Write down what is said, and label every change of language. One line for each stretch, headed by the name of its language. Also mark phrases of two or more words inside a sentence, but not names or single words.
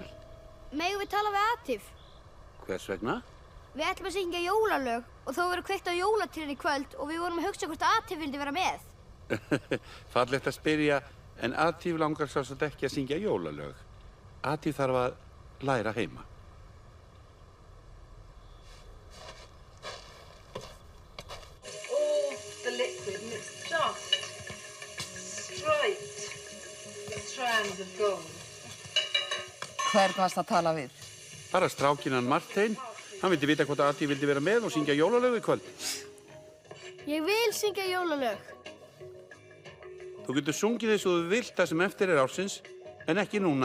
Icelandic: Megum við tala við Atif? Hvers vegna? Við ætlum að syngja jólalög og þá verður kveikt á jólatrén í kvöld og við vorum að hugsa hvort Atif vildi vera með. Fallegt að spyrja, en Atif langar sjálfsagt ekki að syngja jólalög. Atif þarf að læra heima.
English: All the liquid and it's just straight strands of gold.
Icelandic: Hvern varst að tala við? Bara strákinan Martein. Hann vildi vita hvort Atif vildi vera með og syngja jólalög í kvöld. Ég vil syngja jólalög. Þú getur sungið eins og þú vilt það sem eftir er ársins, en ekki núna.